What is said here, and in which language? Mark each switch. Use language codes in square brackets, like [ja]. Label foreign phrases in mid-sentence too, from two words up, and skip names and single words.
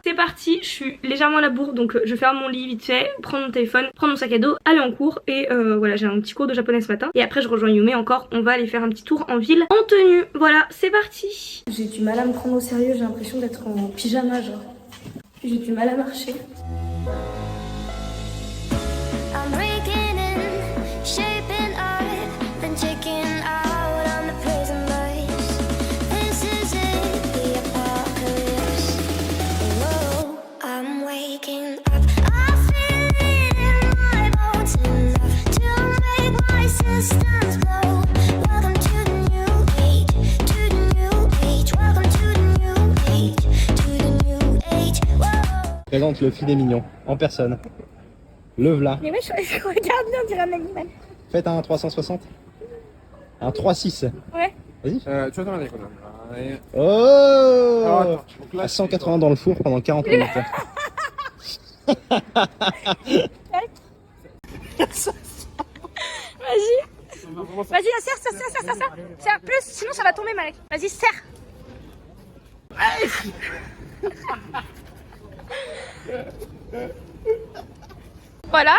[fr] C'est parti, je suis légèrement à la bourre, donc je ferme mon lit vite fait, prendre mon téléphone, prendre mon sac à dos, aller en cours, et voilà, j'ai un petit cours de japonais ce matin, et après je rejoins Yume encore, on va aller faire un petit tour en ville en tenue. Voilà, c'est parti. J'ai du mal à me prendre au sérieux, j'ai l'impression d'être en pyjama genre. J'ai du mal à marcher. [en] I'm breaking in, shaping up, then checking out on the prison bus. This is it, the apocalypse. Whoa, I'm waking up. I feel it in my bones enough to make my systems blow. Welcome to the new age, to the new age. Welcome to the new age, to the new age. Whoa. [fr] Présente le filet mignon en personne. Le v'là. Mais ouais, je regarde bien, on dirait un animal. Faites un 360. Un 3-6. Ouais. Vas-y. [ja] ちょっと待ってください。 [fr] Oh À 180 dans le four pendant 40 minutes. Vas-y. Vas-y, là, serre. Serre plus, sinon ça va tomber, Malek. Vas-y, serre. Voilà.